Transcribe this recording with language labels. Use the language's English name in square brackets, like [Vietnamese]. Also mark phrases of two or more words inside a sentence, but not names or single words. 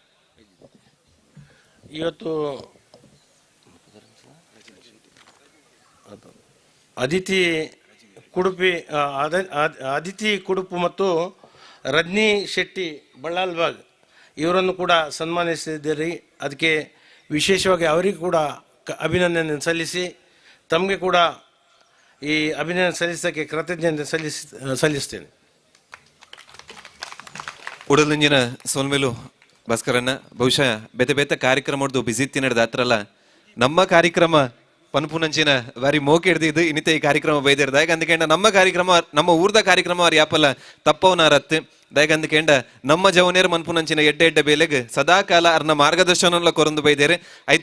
[Kannada] ಇವತ್ತು ಅದಿತಿ ಕುಡುಪು ಮತ್ತು ರಜ್ನಿ ಶೆಟ್ಟಿ ಬಳ್ಳಾಲ್ಬಾಗ್ ಇವರನ್ನು ಕೂಡ ಸನ್ಮಾನಿಸಿದ್ದೀರಿ. ಅದಕ್ಕೆ ವಿಶೇಷವಾಗಿ ಅವರಿಗೂ ಕೂಡ ಅಭಿನಂದನೆ ಸಲ್ಲಿಸಿ ತಮಗೆ ಕೂಡ ಈ ಅಭಿನಂದನೆ ಸಲ್ಲಿಸೋಕ್ಕೆ ಕೃತಜ್ಞತೆ ಸಲ್ಲಿಸ್ತೇನೆ. [Tulu] ಉಡಲಿಂಜಿನ ಸೋಲ್ಮೇಲು ಭಾಸ್ಕರನ್ನ ಬಹುಶಃ ಬೇತೆ ಕಾರ್ಯಕ್ರಮದ್ದು ಬಿಸಿ ತಿನ್ನಡ ದಾತ್ರಲ್ಲ ನಮ್ಮ ಕಾರ್ಯಕ್ರಮ ಪನ್ಪುನಂಚಿನ ಬಾರಿ ಮೋಕೆ ಹಿಡ್ದಿದ್ದು ಇನ್ನಿತ ಈ ಕಾರ್ಯಕ್ರಮ ಬೈದಿರ್ದ ಯಾಕಂದ್ಕೇಂಡ ನಮ್ಮ ಕಾರ್ಯಕ್ರಮ ನಮ್ಮ ಊರ್ದ ಕಾರ್ಯಕ್ರಮ ಅವ್ರು ಯಾಪಲ್ಲ ತಪ್ಪವನಾರತ್ತು ದಯಗಂದ್ಕೇಂಡ ನಮ್ಮ ಜವನೇರ್ ಮನ್ಪುನಂಚಿನ ಎಡ್ಡೆ ಬೇಲೆಗ್ ಸದಾಕಾಲ ಅರ್ನ ಮಾರ್ಗದರ್ಶನ ಕೊರಂದು ಬೈದೇರೆ ಐತು